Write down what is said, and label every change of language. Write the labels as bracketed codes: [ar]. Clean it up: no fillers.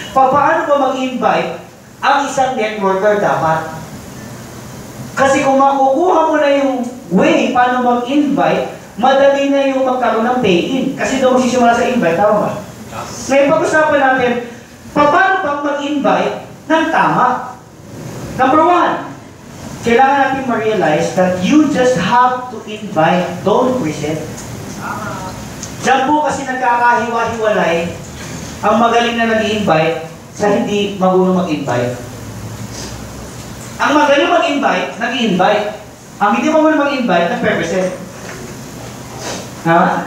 [tl] Paano ba mag-invite ang isang networker dapat? Kasi kung makukuha mo na yung way paano mag-invite, madali na yung magkaroon ng pay-in. Kasi doon magsisimula sa invite, tama ba? Ngayon, pag-usapan natin, paano bang mag-invite ng tama? Number 1, kailangan natin ma-realize [en] that you just have to invite, don't present. [tl] Diyan po kasi nagkakahiwa-hiwalay ang magaling na nag-i-invite sa hindi marunong mag-invite. Ang magaling mag-invite, nag-i-invite. Ang hindi marunong mag-invite, nag-present. Ha?